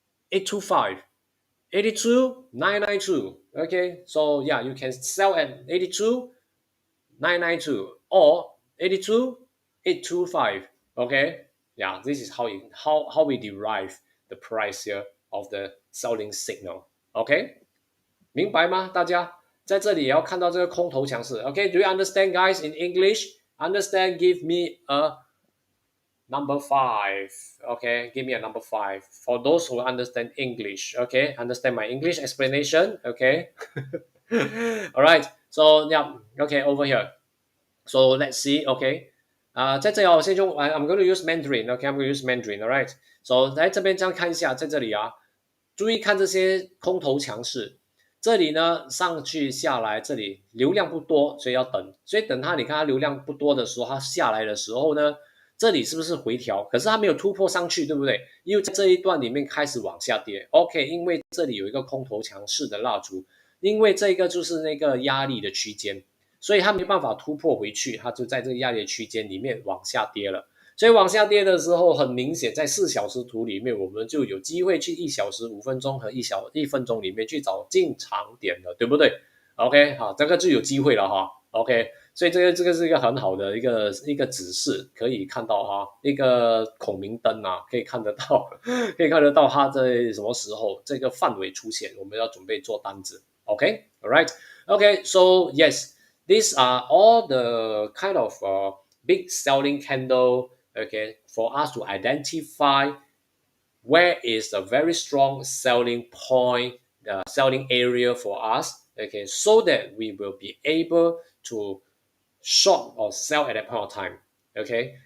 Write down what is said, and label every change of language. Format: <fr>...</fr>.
<en>82,825, 82,992. Okay, so yeah, you can sell at 82,992 or 82,825. Okay, yeah, this is how we derive the price here of the selling signal.</en> <zh>OK， 明白吗？大家在这里也要看到这个空头强势。</zh> <en>OK，do you understand, guys? In English, understand? Give me a number 5. Okay, give me a number 5 for those who understand English. Okay, understand my English explanation. Okay. All right. So yeah. Okay, over here. So let's see. Okay.</en> <zh>在这里我先用</zh> <en>I'm going to use Mandarin. Okay, I'm going to use Mandarin. All right.</en> <zh>So 在这边这样看一下，在这里注意看这些空头强势。这里呢上去下来，这里流量不多，所以要等。所以等它，你看它流量不多的时候，它下来的时候呢，这里是不是回调？可是它没有突破上去，对不对？因为在这一段里面开始往下跌。 OK， 因为这里有一个空头强势的蜡烛，因为这个就是那个压力的区间。所以它没办法突破回去，它就在这个压力区间里面往下跌了。所以往下跌的时候，很明显在4小时图里面，我们就有机会去1小时5分钟和1分钟里面去找进场点了，对不对 ？OK， 好，这个就有机会了哈。 OK， 所以这个是一个很好的一个指示，可以看到哈，一个孔明灯啊，可以看得到，可以看得到它在什么时候这个范围出现，我们要准备做单子。</zh> <en>OK，all right，OK，so yes。These are all the kind of big selling candle, okay, for us to identify where is a very strong selling point, the selling area for us, okay, so that we will be able to short or sell at that point of time, okay.</en>